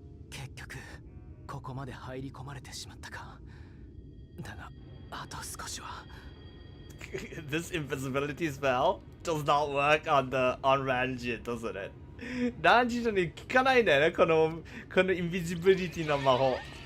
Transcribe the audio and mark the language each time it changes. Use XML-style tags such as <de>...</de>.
<ja>結局ここまで入り込まれてしまったか。だがあと少しは。</ja> <en>This invisibility spell does not work on Ranjit, doesn't it?</en> <ja>ランジットに効かないんだよね、このインビジビリティの魔法。</ja>